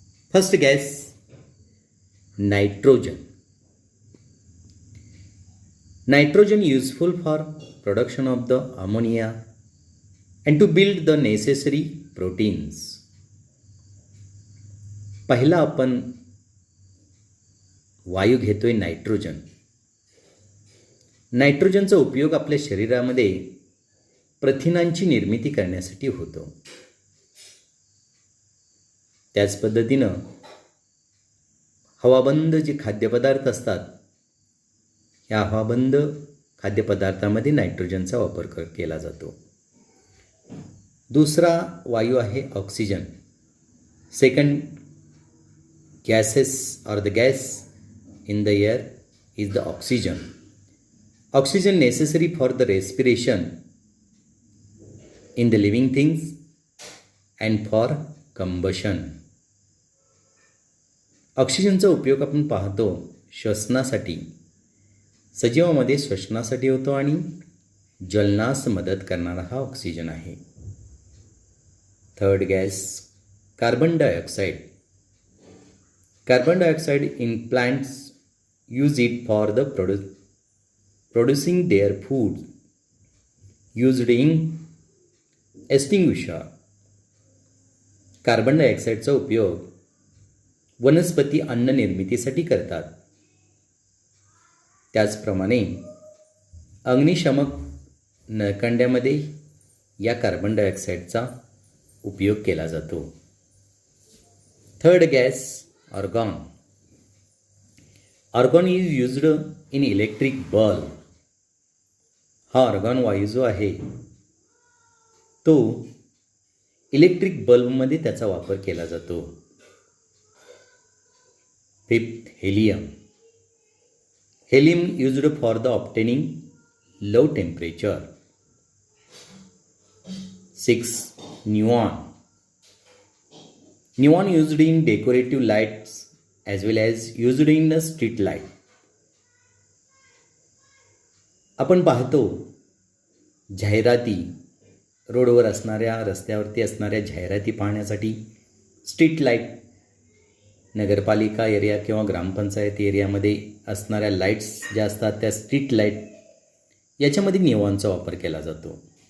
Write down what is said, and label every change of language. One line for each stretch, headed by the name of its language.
English: First gas, nitrogen. Nitrogen useful for production of the ammonia and to build the necessary proteins.
Marathi: पहिला आपण वायू घेतोय nitrogen. नायट्रोजनचा उपयोग आपल्या शरीरामध्ये प्रथिनांची निर्मिती करण्यासाठी होतो. त्याच पद्धतीनं हवाबंद जे खाद्यपदार्थ असतात, ह्या हवाबंद खाद्यपदार्थामध्ये नायट्रोजनचा वापर केला जातो. दुसरा वायू आहे oxygen.
English: Second gases or the gas in the air is the oxygen. Oxygen necessary for the respiration in the living things and for combustion.
Marathi: ऑक्सिजनचा उपयोग आपण पाहतो श्वसनासाठी, सजीवामध्ये श्वसनासाठी होतो आणि ज्वलनास मदत करणारा हा ऑक्सिजन आहे.
English: Third gas, carbon dioxide. Carbon dioxide in plants use it for the producing their food used in extinguisher.
Marathi: Carbon डायऑक्साईडचा उपयोग वनस्पती अन्न निर्मितीसाठी करतात. त्याचप्रमाणे अग्निशमक नळकांड्यामध्ये या कार्बन डायऑक्साईडचा उपयोग केला जातो.
English: Third gas, argon. Argon is used in electric bulb.
Marathi: हा argon वायू जो आहे तो इलेक्ट्रिक बल्बमध्ये त्याचा वापर केला जातो.
English: Fifth, helium. Helium used for the obtaining low temperature. 6. Neon. Neon used in decorative lights as well as used in the street light.
Marathi: आपण पाहतो जाहिराती, रोडवर असणाऱ्या, रस्त्यावरती असणाऱ्या जाहिराती पाहण्यासाठी स्ट्रीट लाईट, नगरपालिका एरिया किंवा ग्रामपंचायत एरियामध्ये असणाऱ्या लाईट्स ज्या असतात त्या स्ट्रीट लाईट, याच्यामध्ये निऑनचा वापर केला जातो.